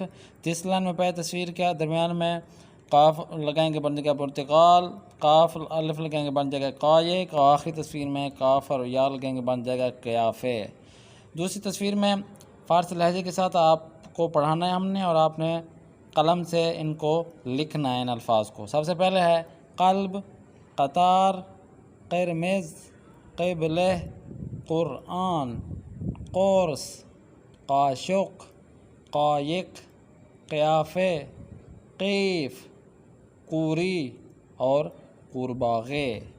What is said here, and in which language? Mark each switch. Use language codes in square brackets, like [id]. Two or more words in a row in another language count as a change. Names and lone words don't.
[ur] تیسری لائن میں پہلے تصویر کیا درمیان میں کاف لگائیں گے بن جائے گا پرتگال. کاف الف لگائیں گے بن جائے گا قایق. اور آخری تصویر میں کاف اور یا لگائیں گے بن جائے گا قیافے. دوسری تصویر میں فارسی لہجے کے ساتھ آپ کو پڑھانا ہے ہم نے، اور آپ نے قلم سے ان کو لکھنا ہے ان الفاظ کو. سب سے پہلے ہے قلب، قطار، قرمز، قبلہ، قرآن، قرص، قاشق، قایق، قیافے، قیف، قوری اور قورباغه.